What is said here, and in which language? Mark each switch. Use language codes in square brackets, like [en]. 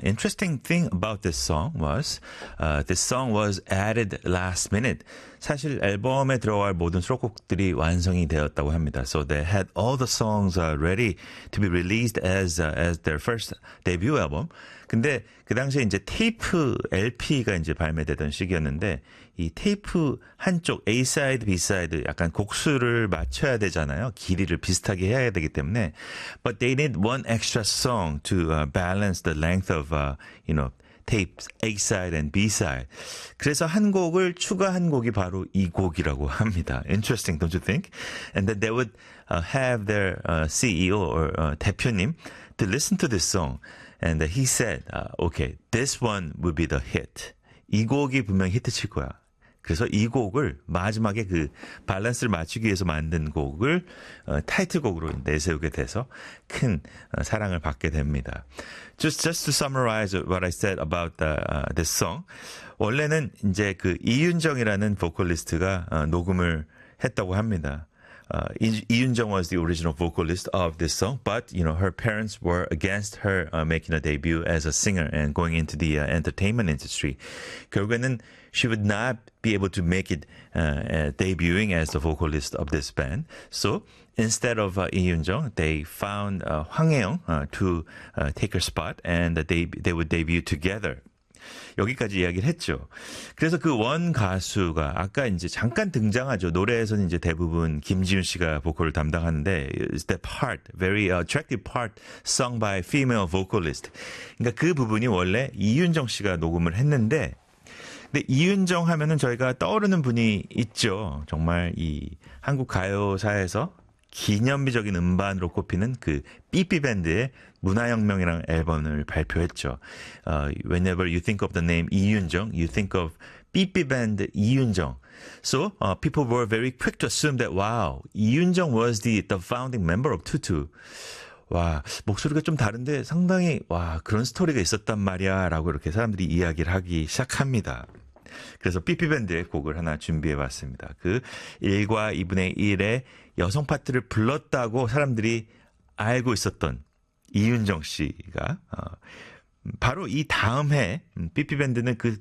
[en] Interesting thing about this song was this song was added last minute. [ko] 사실 앨범에 들어갈 모든 수록곡들이 완성이 되었다고 합니다. [en] So they had all the songs ready to be released as their first debut album. [ko] 근데 그 당시에 이제 테이프 LP가 이제 발매되던 시기였는데 이 테이프 한쪽 A-side, B-side 약간 곡수를 맞춰야 되잖아요. 길이를 비슷하게 해야 되기 때문에 [en] But they need one extra song to balance the length of, you know, tapes A-side and B-side. [ko] 그래서 한 곡을 추가한 곡이 바로 이 곡이라고 합니다. [en] Interesting, don't you think? And then they would have their CEO or 대표님 to listen to this song. And he said, okay, this one will be the hit. [ko] 이 곡이 분명히 히트 칠 거야. 그래서 이 곡을 마지막에 그 밸런스를 맞추기 위해서 만든 곡을 타이틀곡으로 내세우게 돼서 큰 사랑을 받게 됩니다. [en] Just to summarize what I said about this song. [ko] 원래는 이제 그 이윤정이라는 보컬리스트가 녹음을 했다고 합니다. [en] 이윤정 was the original vocalist of this song, but you know her parents were against her making a debut as a singer and going into the entertainment industry. [ko] 결국에는 [en] she would not be able to make it debuting as the vocalist of this band. So instead of 이윤정, they found 황혜영 to take her spot, and they would debut together. [ko] 여기까지 이야기를 했죠. 그래서 그 원 가수가 아까 이제 잠깐 등장하죠. 노래에서는 이제 대부분 김지윤 씨가 보컬을 담당하는데 [en] is the part, very attractive part sung by female vocalist. [ko] 그러니까 그 부분이 원래 이윤정 씨가 녹음을 했는데 근데 이윤정 하면은 저희가 떠오르는 분이 있죠. 정말 이 한국 가요사에서 기념비적인 음반으로 꼽히는 그 삐삐밴드의 문화혁명이랑 앨범을 발표했죠. [en] Whenever you think of the name 이윤정, you think of 삐삐밴드 이윤정. So people were very quick to assume that wow, 이윤정 was the founding member of 2TU. [ko] 와, 목소리가 좀 다른데 상당히 와, 그런 스토리가 있었단 말이야 라고 이렇게 사람들이 이야기를 하기 시작합니다. 그래서 삐삐밴드의 곡을 하나 준비해봤습니다. 그 1과 2분의 1의 여성 파트를 불렀다고 사람들이 알고 있었던 이윤정 씨가 바로 이 다음 해 삐삐밴드는 그